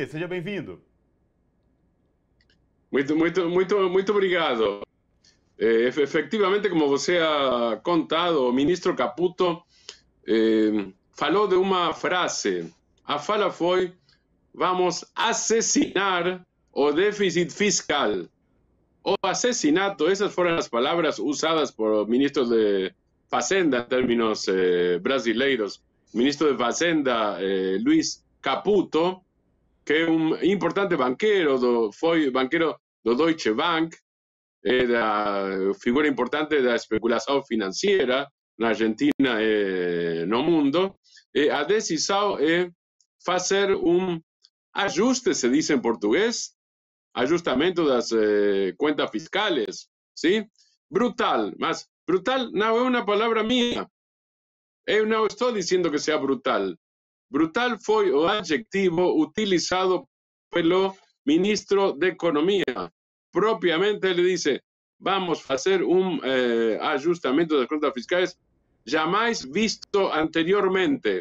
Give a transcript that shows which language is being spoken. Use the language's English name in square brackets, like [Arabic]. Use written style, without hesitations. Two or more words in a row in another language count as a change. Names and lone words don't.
[Portuguese] Seja bem-vindo. Muito obrigado. Efectivamente, como você ha contado, o ministro Caputo falou de uma frase. A fala foi: [Spanish] vamos asesinar [Portuguese] o déficit fiscal. [Spanish] O asesinato, esas fueron las palabras usadas por ministros de Fazenda en términos brasileiros. [Portuguese] Ministro de Fazenda, Luiz Caputo, [Spanish] que es un importante banquero, fue banquero [Portuguese] do Deutsche Bank, era figura importante da especulação financeira na Argentina e no mundo, a decisão é fazer ajuste, se diz em português, ajustamento das [Spanish] cuentas fiscales, [Portuguese] ¿sí? [Spanish] Brutal, mas brutal no es una palabra mía. Eu no estoy diciendo que sea brutal. Brutal fue [Portuguese] o adjetivo utilizado pelo ministro [Spanish] de Economía. Propiamente le dice, vamos a hacer un ajustamento de las cuentas fiscales jamais visto anteriormente.